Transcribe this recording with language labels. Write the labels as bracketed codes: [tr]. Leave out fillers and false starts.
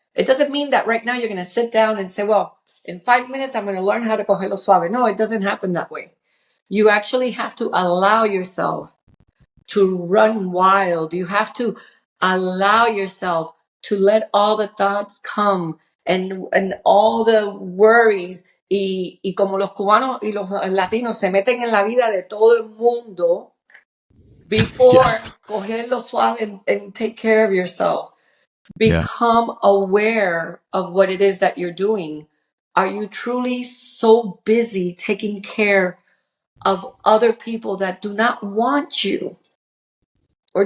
[en] It doesn't mean that right now you're going to sit down and say, well, in 5 minutes, I'm going to learn how to [es] cogerlo suave. [en] No, it doesn't happen that way. You actually have to allow yourself to run wild. You have to allow yourself to let all the thoughts come and all the worries. [es] Y como los cubanos y los latinos se meten en la vida de todo el mundo [en] before Yes. [es] cogerlo suave [en] and take care of yourself. Yeah. Become aware of what it is that you're doing. Are you truly so busy taking care of other people that do not want you or are